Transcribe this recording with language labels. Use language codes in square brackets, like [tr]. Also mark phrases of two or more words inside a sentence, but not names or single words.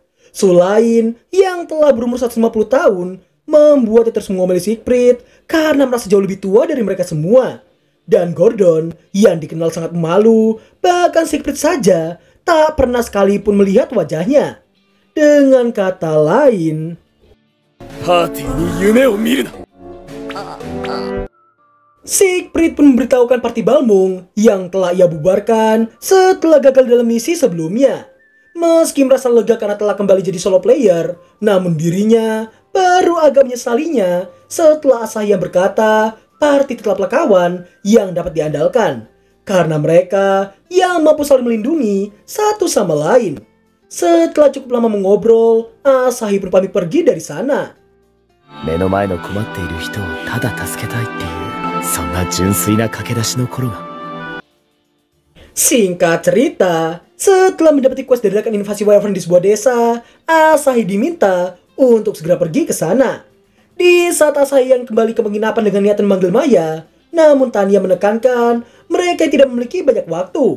[id] Sulain yang telah berumur 150 tahun membuatnya terus mengomeli Siegfried karena merasa jauh lebih tua dari mereka semua. Dan Gordon yang dikenal sangat pemalu, bahkan Siegfried saja tak pernah sekalipun melihat wajahnya. Dengan kata lain, [ja] パーティーに夢を見るな [id] Siegfried pun memberitahukan party Balmung yang telah ia bubarkan setelah gagal dalam misi sebelumnya. Meski merasa lega karena telah kembali jadi [en] solo player, [id] namun dirinya baru agak menyesalinya setelah Asahi yang berkata party tetaplah kawan yang dapat diandalkan. Karena mereka yang mampu saling melindungi satu sama lain. Setelah cukup lama mengobrol, Asahi pun pamit pergi dari sana. [ja] 目の前の困っている人をただ助けたいっていう、そんな純粋な駆け出しの頃が。 [id] Singkat cerita, setelah mendapati quest dari rekan invasi Wyvern di sebuah desa, Asahi diminta untuk segera pergi ke sana. Di saat Asahi yang kembali ke penginapan dengan niatan memanggil Maya, namun Tanya menekankan mereka tidak memiliki banyak waktu.